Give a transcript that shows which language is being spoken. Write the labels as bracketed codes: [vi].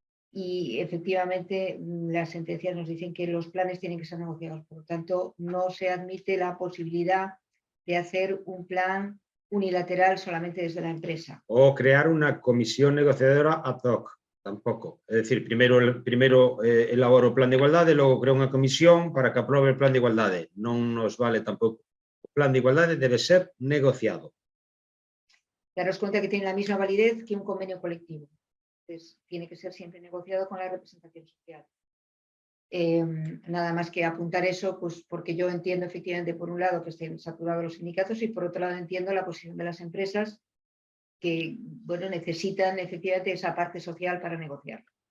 [es] Y efectivamente las sentencias nos dicen que los planes tienen que ser negociados, por lo tanto no se admite la posibilidad de hacer un plan unilateral solamente desde la empresa. O crear una comisión negociadora ad hoc, tampoco. Es decir, primero elaboro [gl] o plan de igualdade e logo creo unha comisión para que aprobe o plan de igualdade. Non nos vale tampouco. O plan de igualdade debe ser negociado. [es] Daros cuenta que tiene la misma validez que un convenio colectivo. Entonces, tiene que ser siempre negociado con la representación social. Nada más que apuntar eso, pues porque yo entiendo efectivamente por un lado que estén saturados los sindicatos y por otro lado entiendo la posición de las empresas que, bueno, necesitan efectivamente esa parte social para negociar.